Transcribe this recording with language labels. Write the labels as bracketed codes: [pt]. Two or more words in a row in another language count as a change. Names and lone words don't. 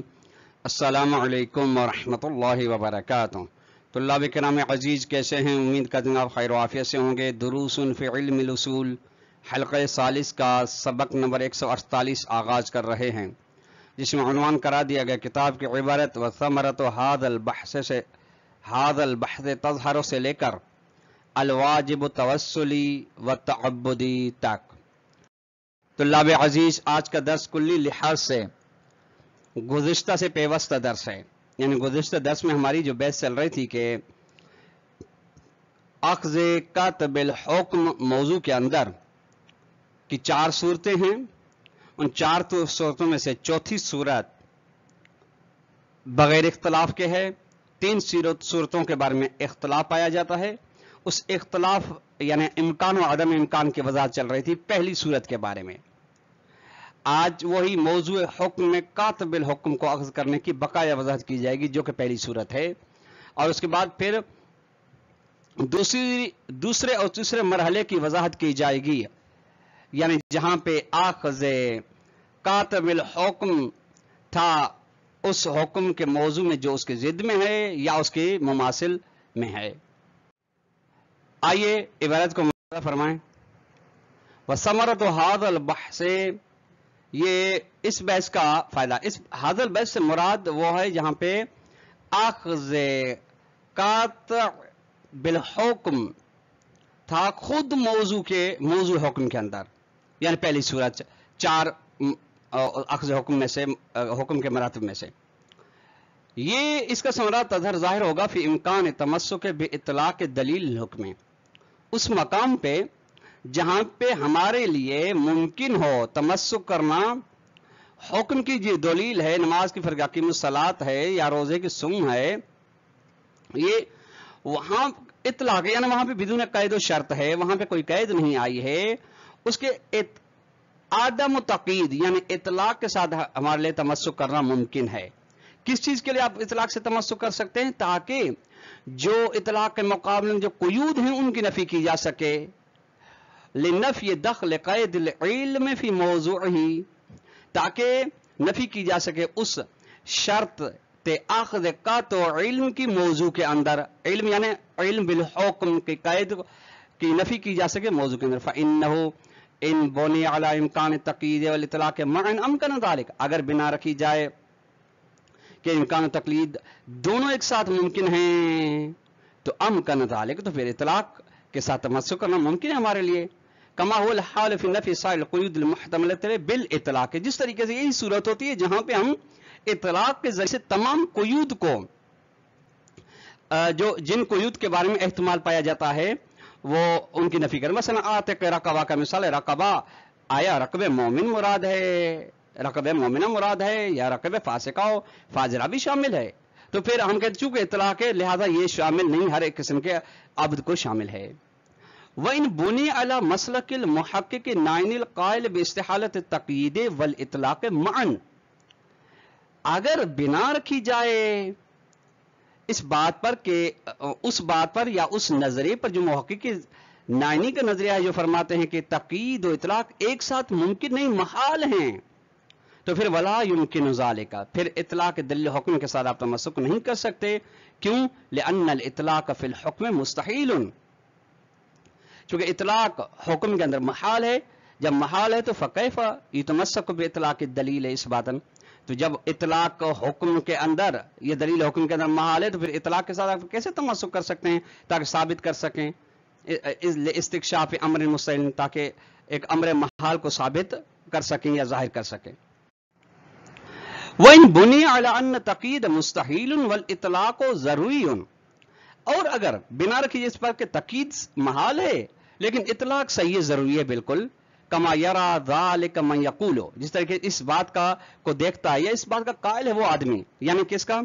[ur] السلام علیکم ورحمۃ اللہ وبرکاتہ۔ طلاب کرام عزیز، کیسے ہیں؟ امید کرتے ہیں آپ خیر و عافیت سے ہوں گے۔ دروس فی علم الاصول حلقہ ثالث کا سبق نمبر 148 آغاز کر رہے ہیں، جس میں عنوان کرا دیا گیا کتاب کی عبارت [ar] و ثمرۃ هذا البحث تظہر [ur] سے لے کر [ar] الواجب توسلی و تعبدی [ur] تک۔ طلاب عزیز، آج کا درس کلی لحاظ سے گزشتہ سے پیوستہ درس ہے، یعنی گزشتہ درس میں ہماری جو بحث چل رہی تھی کہ اخذ کاتب الحکم موضوع کے اندر کی 4 صورتیں ہیں، ان 4 صورتوں میں سے چوتھی صورت بغیر اختلاف کے ہے۔ 3 صورتوں کے بارے میں اختلاف پایا جاتا ہے۔ اس اختلاف یعنی امکان و عدم امکان کی وضاحت چل رہی تھی پہلی صورت کے بارے میں۔ آج وہی موضوع حکم میں کاتب الحکم کو اخذ کرنے کی بقایا وضاحت کی جائے گی، جو کہ پہلی صورت ہے، اور اس کے بعد پھر دوسرے اور تیسرے مرحلے کی وضاحت کی جائے گی، یعنی جہاں پہ اخذ کاتب الحکم تھا اس حکم کے موضوع میں جو اس کے ضد میں ہے یا اس کے مماثل میں ہے۔ آئیے عبارت کو مطالعہ فرمائیں۔ [ar] وثمرۃ هذا البحث، [ur] یہ اس بحث کا فائدہ، اس [ar] هذا البحث [ur] سے مراد وہ ہے جہاں پہ اخذ کاتب الحکم تھا خود موضوع حکم کے اندر، یعنی پہلی صورت 4 اخذ حکم میں سے، حکم کے مراتب میں سے۔ یہ اس کا ثمرہ تظہر ظاہر ہوگا [ar] فی امکان تمسک بے اطلاق دلیل الحکم، [ur] اس مقام پہ جہاں پہ ہمارے لیے ممکن ہو تمسک کرنا حکم کی جو دلیل ہے، نماز کی فرض [ar] اقیم الصلاۃ [ur] ہے یا روزے کی صوم ہے، یہ وہاں اطلاق یعنی وہاں پہ بدون قید و شرط ہے، وہاں پہ کوئی قید نہیں آئی ہے، اس کے عدم تقید یعنی اطلاق کے ساتھ ہمارے لیے تمسک کرنا ممکن ہے۔ کس چیز کے لیے آپ اطلاق سے تمسک کر سکتے ہیں؟ تاکہ جو اطلاق کے مقابلے میں جو قیود ہیں ان کی نفی کی جا سکے، [ar] لنفی دخل قید العلم فی موضوعہ، [ur] تاکہ نفی کی جا سکے اس شرط اخذ کاتب علم کی موضوع کے اندر، علم یعنی علم بالحکم کی قید کی نفی کی جا سکے موضوع کے اندر۔ [ar] فإنہ ان بنی علی امکان تقلید والاطلاق معا امکن ذلک، [ur] اگر بنا رکھی جائے کہ امکان و تقلید دونوں ایک ساتھ ممکن ہیں تو [ar] امکن ذلک، [ur] تو پھر اطلاق کے ساتھ تمسک کرنا ممکن ہے ہمارے لیے۔ [ar] کما هو الحال فی نفی سائر القیود المحتملۃ بالاطلاق، [ur] جس طریقے سے یہی صورت ہوتی ہے جہاں پہ ہم اطلاق کے ذریعے سے تمام قیود کو، جن قیود کے بارے میں احتمال پایا جاتا ہے وہ ان کی نفی کریں۔ مثلا عاتق رقبہ کا مثال ہے، رقبہ آیا رقب مومن مراد ہے، رقب مومنہ مراد ہے، یا رقب فاسقہ و فاجرہ بھی شامل ہے، تو پھر ہم کہتے ہیں چونکہ اطلاق ہے لہذا یہ شامل نہیں، ہر ایک قسم کے عبد کو شامل ہے۔ [ar] وَإِن بُنِيَ عَلَى مَسْلَكِ الْمُحَقِّقِ نَعْنِ الْقَائِلِ بِاِسْتِحَالَةِ التَّقْیِیدِ وَالْإِطْلَاقِ مَعًا، [ur] اگر بنا رکھی جائے اس بات پر کہ اس بات پر یا اس نظریے پر جو محقق نائنی کا نظریہ ہے، جو فرماتے ہیں کہ تقیید و اطلاق ایک ساتھ ممکن نہیں، محال ہیں، تو پھر [ar] ولا یمکن ذالک، [ur] پھر اطلاق دلیل حکم کے ساتھ آپ تمسک نہیں کر سکتے۔ کیوں؟ [ar] لأن الاطلاق فی الحکم مستحیل، [ur] چونکہ اطلاق حکم کے اندر محال ہے، جب محال ہے تو [ar] فکیف یتمسک باطلاق الدلیل اثباتا، [ur] تو جب اطلاق حکم کے اندر یہ دلیل حکم کے اندر محال ہے تو پھر اطلاق کے ساتھ آپ کیسے تمسک کر سکتے ہیں تاکہ ثابت کر سکیں [ar] استکشاف امر مستحیل، [ur] تاکہ ایک امر محال کو ثابت کر سکیں یا ظاہر کر سکیں۔ [ar] وَإِن بُنِيَ عَلَى أَنَّ تَقْیِیدَ مُسْتَحِیلٌ وَالْإِطْلَاقُ ضَرُورِیٌ، [ur] اور اگر بنا رکھی اس پر کہ تقیید محال ہے لیکن اطلاق صحیح ضروری ہے بالکل، [ar] کما یرا ذالک من یقول، [ur] جس طرح کہ اس بات کا کو دیکھتا ہے یا اس بات کا قائل ہے وہ آدمی، یعنی کس کا؟